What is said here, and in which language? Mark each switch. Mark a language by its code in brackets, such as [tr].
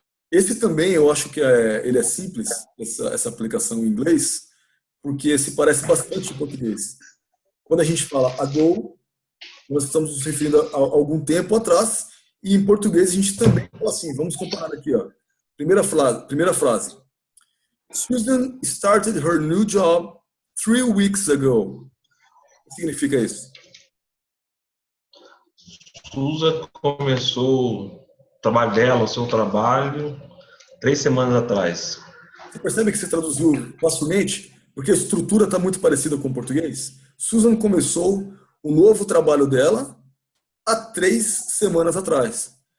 [pt] Esse também eu acho que ele é simples, essa aplicação em inglês, porque se parece bastante em português. Quando a gente fala ago, nós estamos nos referindo a algum tempo atrás, e em português a gente também fala assim. Vamos comparar aqui, ó. Primeira frase. [en] Susan started her new job 3 weeks ago. [pt] O que significa isso? Susan começou o trabalho dela, o seu trabalho, 3 semanas atrás. Você percebe que você traduziu facilmente? Porque a estrutura está muito parecida com o português. Susan começou o novo trabalho dela há 3 semanas atrás.